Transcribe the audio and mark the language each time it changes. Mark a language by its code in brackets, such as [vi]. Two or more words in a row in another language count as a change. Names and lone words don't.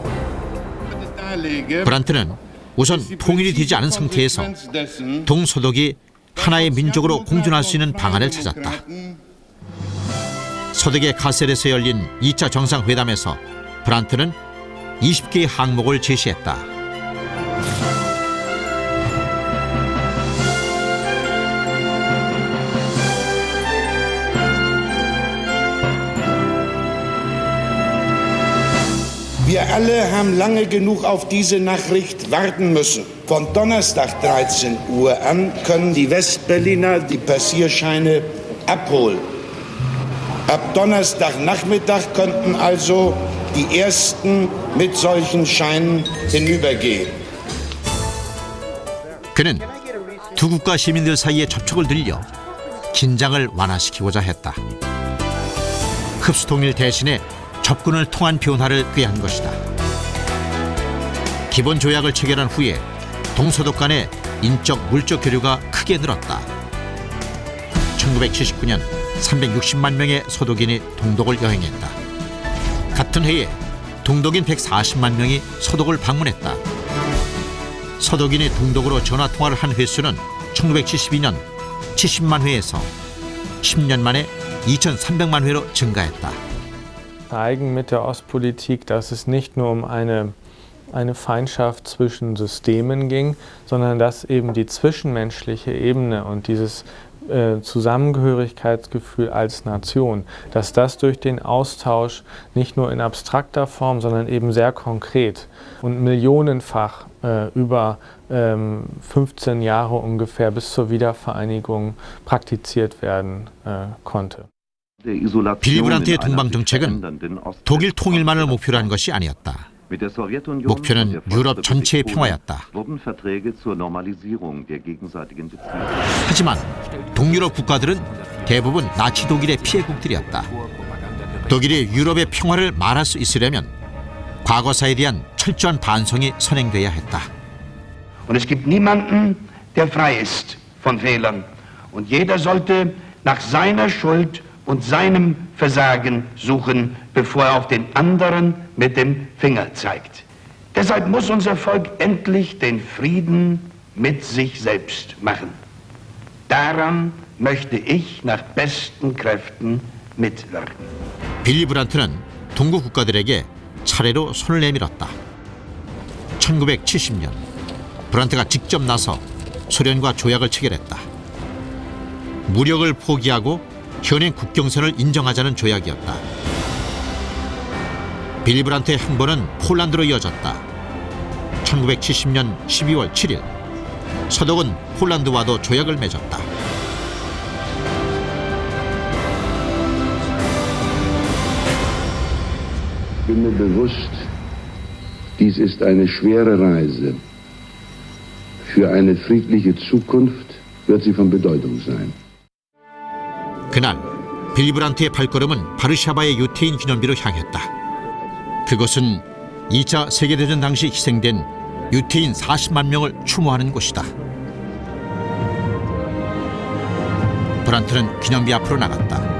[ko] 브란트는 우선 통일이 되지 않은 상태에서 동서독이 하나의 민족으로 공존할 수 있는 방안을 찾았다. 서독의 카셀에서 열린 2차 정상회담에서 브란트는 20개의 항목을 제시했다. [de] Wir alle haben lange genug auf diese Nachricht warten müssen. Von Donnerstag 13 Uhr an können die Westberliner die Passierscheine abholen. Ab Donnerstagnachmittag könnten also die Ersten mit solchen Scheinen hinübergehen. [ko] 그는 두 국가 시민들 사이의 접촉을 늘려 긴장을 완화시키고자 했다. 흡수통일 대신에 접근을 통한 변화를 꾀한 것이다. 기본 조약을 체결한 후에 동서독 간의 인적 물적 교류가 크게 늘었다. 1979년 360만 명의 서독인이 동독을 여행했다. 같은 해에 동독인 140만 명이 서독을 방문했다. 서독인이 동독으로 전화통화를 한 횟수는 1972년 70만 회에서 10년 만에 2,300만 회로 증가했다. [de] Zeigen mit der Ostpolitik, dass es nicht nur um eine Feindschaft zwischen Systemen ging, sondern dass eben die zwischenmenschliche Ebene und dieses Zusammengehörigkeitsgefühl als Nation, dass das durch den Austausch nicht nur in abstrakter Form, sondern eben sehr konkret und millionenfach über 15 Jahre ungefähr bis zur Wiedervereinigung praktiziert werden konnte. [ko] 빌리 브란트의 동방 정책은 독일 통일만을 목표로 한 것이 아니었다. 목표는 유럽 전체의 평화였다. 하지만 동유럽 국가들은 대부분 나치 독일의 피해국들이었다. 독일이 유럽의 평화를 말할 수 있으려면 과거사에 대한 철저한 반성이 선행돼야 했다. [de] Und es gibt niemanden, der frei ist von Fehlern. Und jeder sollte nach seiner Schuld und seinem Versagen suchen, bevor er auf den anderen mit dem Finger zeigt. Deshalb muss unser Volk endlich den Frieden mit sich selbst machen. Daran möchte ich nach besten Kräften mitwirken. [ko] 빌리 브란트는 동구 국가들에게 차례로 손을 내밀었다. 1970년 브란트가 직접 나서 소련과 조약을 체결했다. 무력을 포기하고 현행 국경선을 인정하자는 조약이었다. 빌리 브란트의 행보는 폴란드로 이어졌다. 1970년 12월 7일 서독은 폴란드와도 조약을 맺었다. [de] Ich bin mir bewusst, dies ist eine schwere Reise. Für eine friedliche Zukunft wird sie von Bedeutung sein. [ko] 그날 빌리 브란트의 발걸음은 바르샤바의 유태인 기념비로 향했다. 그곳은 2차 세계대전 당시 희생된 유태인 40만 명을 추모하는 곳이다. 브란트는 기념비 앞으로 나갔다.